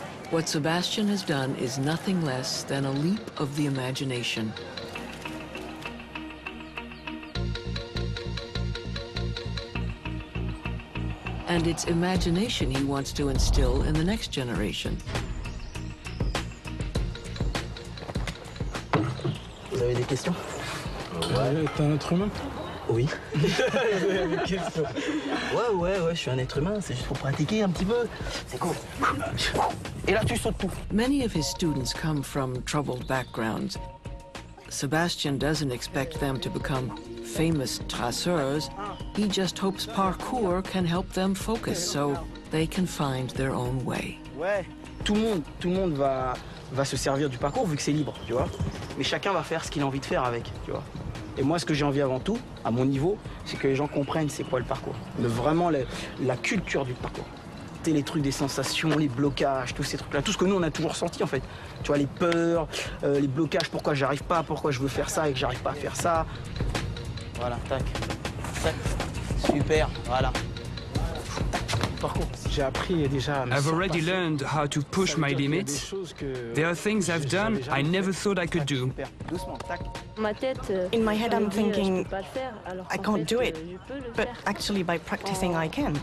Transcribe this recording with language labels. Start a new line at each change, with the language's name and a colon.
English: What Sebastien has done is nothing less than a leap of the imagination. And it's imagination he wants to instill in the next generation.
French: Vous avez des questions? Ouais, t'es un être humain? Oui. Vous avez des questions? Ouais, je suis un être humain, c'est juste pour pratiquer un petit peu. C'est cool. Et là, tu sautes tout.
English: Many of his students come from troubled backgrounds. Sebastien doesn't expect them to become famous traceurs. He just hopes parkour can help them focus so they can find their own way.
French: Ouais, tout le monde va se servir du parcours vu que c'est libre, tu vois. Mais chacun va faire ce qu'il a envie de faire avec, tu vois. Et moi, ce que j'ai envie avant tout, à mon niveau, c'est que les gens comprennent c'est quoi le parcours. Vraiment la culture du parcours. Les trucs des sensations, les blocages, tous ces trucs-là, tout ce que nous on a toujours senti en fait. Tu vois, les peurs, les blocages, pourquoi j'arrive pas, pourquoi je veux faire ça et que j'arrive pas à faire ça. Voilà, tac, tac, super, voilà. Parcours. J'ai appris déjà.
English: I've already learned how to push my limits. There are things I've done I never thought I could do.
French: Doucement, tac.
English: In my head, I'm thinking, I can't do it, but actually by practicing, I can.